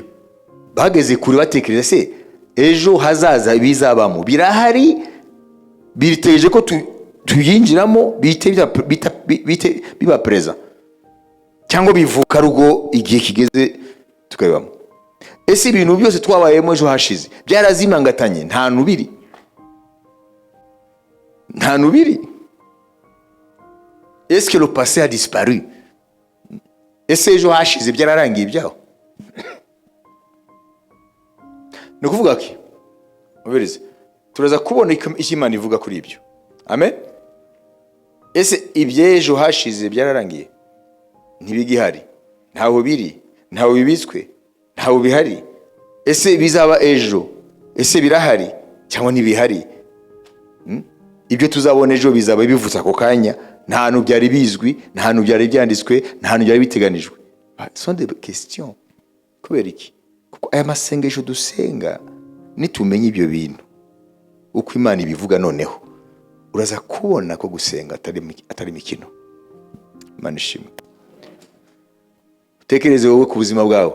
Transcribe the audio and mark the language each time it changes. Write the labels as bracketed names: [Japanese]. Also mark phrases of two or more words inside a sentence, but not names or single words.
[Kinyarwanda] Bageze kure batekereza se ejo hazaza ibizabamo birahari, biriteje ko tuyinjiramo, biba présent cyangwa bivuka rugo igihe kigeze tukabibamo. Ese ibintu byose twabayemo ejo hashize byarazimangatanye, nta nubiri. [French] Est-ce que le passé a disparu? [Kinyarwanda] Ese ejo hashize byararangiye ibyaho? ni ukuvuga ki ubirize turaza kubona icyo Imana ivuga kuri ibyo. Amen. Ese iby'ejo hashize byararangiye? Ntibigihari, ntaho biri, ntaho bibitswe, ntaho bihari. Ese bizaba ejo? Ese birahari cyangwa ntibihari? Ibyo tuzabona ejo bizaba bivutse ako kanya, nta hantu byari bizwi, nta hantu byari byanditswe, nta hantu byari biteganijwe. [French] Ce sont des questions. [Kinyarwanda] Kubera iki? Kuko aya masengesho dusenga nitumenya ibyo bintu uko Imana ibivuga, noneho uraza kubona ko gusenga atari mikino. Imana ishimwe. Utekereze wowe ku buzima bwawe.